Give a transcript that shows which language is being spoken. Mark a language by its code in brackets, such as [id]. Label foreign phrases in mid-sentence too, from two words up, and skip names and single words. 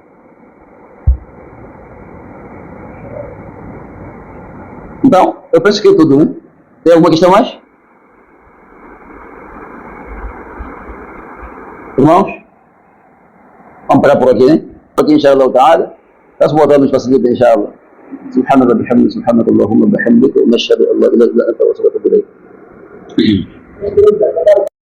[pt] Então, eu penso que é tudo, né? Tem alguma questão mais? Irmãos? Vamos parar por aqui, né? Aqui, [ar] إن شاء الله تعالى. [pt] Está-se voltando nos facilita, inshallah. [ar] سبحان الله بحمده سبحانك اللهم وبحمدك ونشهد ان لا اله الا انت ونستغفرك اليك